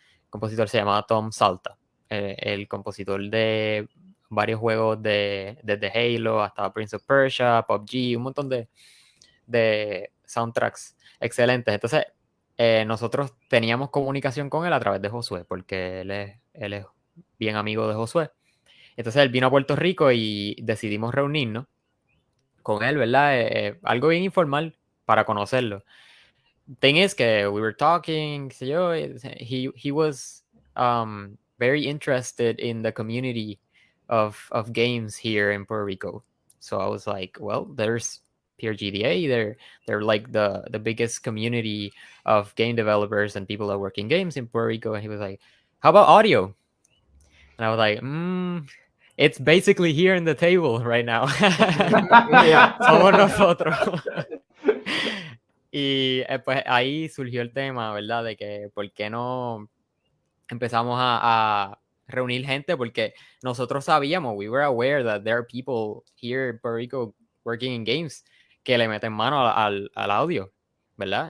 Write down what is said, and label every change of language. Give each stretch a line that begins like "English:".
Spanish: El compositor se llamaba Tom Salta, el compositor de varios juegos desde Halo hasta Prince of Persia, PUBG, un montón de soundtracks excelentes. Entonces, nosotros teníamos comunicación con él a través de Josué, porque él es bien amigo de Josué. Entonces él vino a Puerto Rico y decidimos reunirnos con él, ¿verdad? Algo bien informal para conocerlo.
English: Thing is que we were talking,
Spanish: qué sé yo,
English: he was very interested in the community of games here in Puerto Rico. So I was like, well, there's PRGDA, they're like the biggest community of game developers and people that work in games in Puerto Rico. And he was like, how about audio? And I was like, it's basically here in the table right now.
Spanish: Somos nosotros. Y pues ahí surgió el tema, ¿verdad? De que por qué no empezamos a reunir gente, porque nosotros sabíamos,
English: we were aware that there are people here in Puerto Rico working in games
Spanish: que le meten mano al audio, ¿verdad?